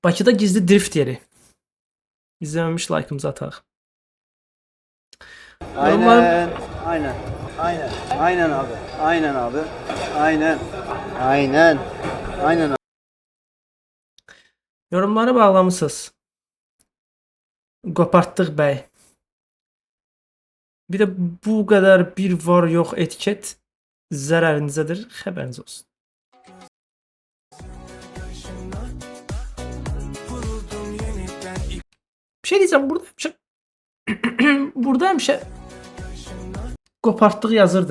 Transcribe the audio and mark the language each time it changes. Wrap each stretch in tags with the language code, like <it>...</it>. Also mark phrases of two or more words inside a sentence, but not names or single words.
<az>Bakıda gizli drift yeri. İzlememiş like'ımızı ataq.</az> <tr>Aynen. Aynen. Aynen. Aynen abi. Aynen abi. Aynen. Aynen. Aynen.</tr> <az>Yorumları bağlamısınız. Qopartdıq bəy. Bir də bu qədər bir var yox etiket zərərinizədir. Xəbəriniz olsun.</az> <tr>Bir şey diyeceğim burada hemşe burada hemşe</tr> <az>qopartdıq yazırdı.</az>